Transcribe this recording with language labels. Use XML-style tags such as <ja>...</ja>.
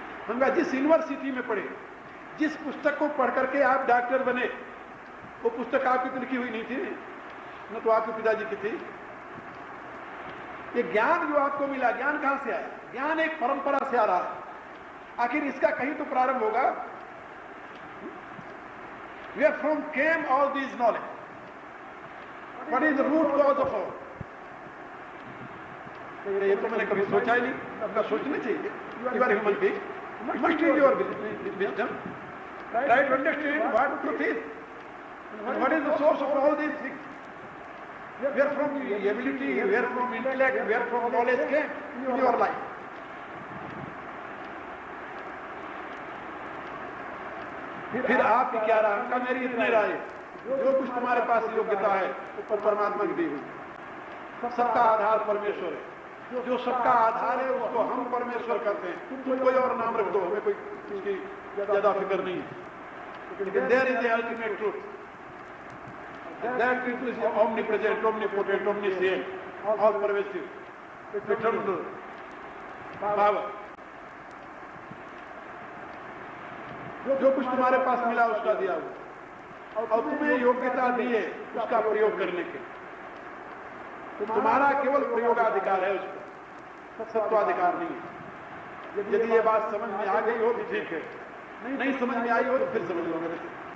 <hi>उनका जिस यूनिवर्सिटी में पढ़े, जिस पुस्तक को पढ़ करके आप डॉक्टर बने, वो पुस्तक आपकी तो लिखी हुई नहीं थी न, तो आपके पिताजी की थी। ये ज्ञान जो आपको मिला, ज्ञान कहां से आया? ज्ञान एक परंपरा से आ रहा है। आखिर इसका कहीं तो प्रारंभ होगा।</hi> <en>Where from came all these knowledge? What is the root cause of all?</en> <hi>ये तो मैंने कभी सोचा ही नहीं। आपका सोचना चाहिए।</hi> <en>You are a human being. You must use your wisdom. Try to understand what truth is. And what is the source of all these things? Where from ability, where from intellect, where from knowledge came in your life?</en> <hi>फिर आपकी क्या राय? का मेरी इतनी राय है, जो कुछ तुम्हारे पास योग्यता है वो परमात्मा की दी हुई। सबका आधार परमेश्वर है। जो सबका आधार है उसको हम परमेश्वर करते हैं। तुम कोई और नाम रख दो, हमें कोई उसकी ज्यादा फिक्र नहीं है।</hi> <en>लेकिन there is the ultimate truth. That truth is omnipresent, omnipotent, omniscient, all pervasive, eternal power।</en> <hi>जो कुछ तुम्हारे पास मिला उसका दिया हुआ और तुम्हें योग्यता दी है उसका प्रयोग करने के। तुम्हारा केवल प्रयोगाधिकार है, उसका सत्वाधिकार नहीं है। यदि ये बात समझ में आ गई हो तो ठीक है, नहीं समझ में आई हो तो फिर समझ लो मेरे से।</hi>